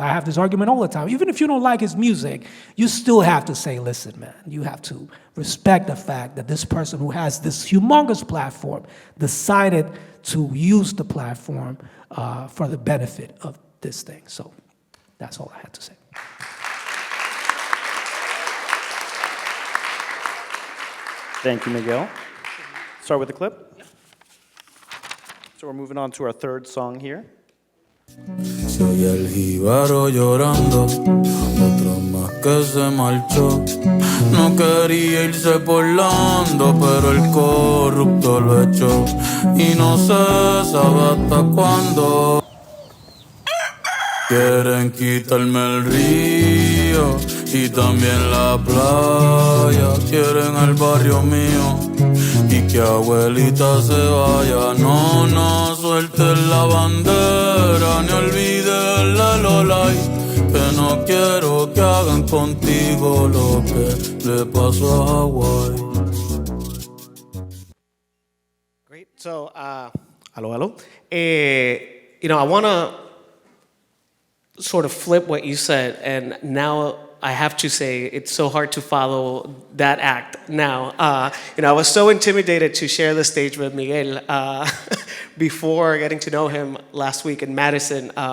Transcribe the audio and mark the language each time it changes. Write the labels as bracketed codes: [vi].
[en] I have this argument all the time. Even if you don't like his music, you still have to say, listen, man, you have to respect the fact that this person who has this humongous platform decided to use the platform for the benefit of this thing. So that's all I had to say. Thank you, Miguel. Start with the clip. So we're moving on to our third song here. [es] Se oye el jíbaro llorando, otro más que se marchó. No quería irse por la hondo, pero el corrupto lo echó. Y no se sabe hasta cuándo. Quieren quitarme el río y también la playa. Quieren el barrio mío y que abuelita se vaya. No, no suelten la bandera ni olviden la lolay. Que no quiero que hagan contigo lo que le pasó a Hawái. [en] Great. So, hello. I want to sort of flip what you said, and now I have to say it's so hard to follow that act now. I was so intimidated to share the stage with Miguel before getting to know him last week in Madison.